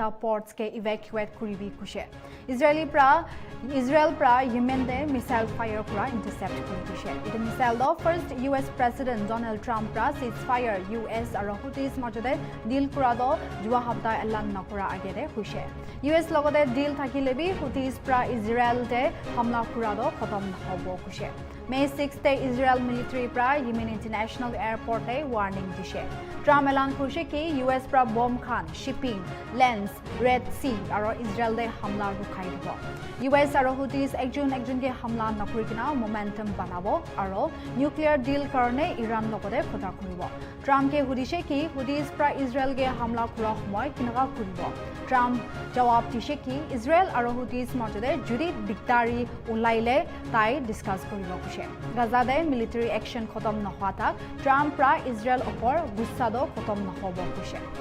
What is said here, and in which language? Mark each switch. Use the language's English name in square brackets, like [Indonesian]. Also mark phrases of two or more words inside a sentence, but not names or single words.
[Naga Pidgin] পৰ্টছ কে ইভেকুৱেট কৰিবি কুছে ইজৰাইল পৰা ইয়েমেনতে [English] missile fire [Naga Pidgin] কৰা ইন্টাৰসেপ্ট কৰি দিছে এটা মিসাইল [English] the first US President [Naga Pidgin] ডোনাল্ড ট্ৰাম্প পৰা [English] cease fire [Naga Pidgin] US আৰু হুটিজ মাজতে ডিল কৰা দ যোৱা সপ্তাহ এলান নকৰা আগেৰে হৈছে US লগতে ডিল থাকিলেবি হুটিজ পৰা ইজৰাইলতে হামলা কৰা দ খতম হ'ব কুছে May 6th day Israel military pra Yemen International Airport te warning dishe. Trump elan kurse ki US pra bomb khan shipping lanes Red Sea aro Israel de hamla rukhai dibo. US aro Houthis ekjon ke hamla nakuri kina momentum banabo aro [English] nuclear deal [Naga Pidgin] karone Iran logode khota koribo. Trump ke hudise ki Houthis pra Israel ge hamla kura homoy kinaga koribo. Trump jawab dishe ki Israel aro Houthis majode judi dikdari ulaile tai discuss koribo kushe. Gaza de military action khotom nohwa tak Trump pra Israel opor gussa do khotom nohobo kushe.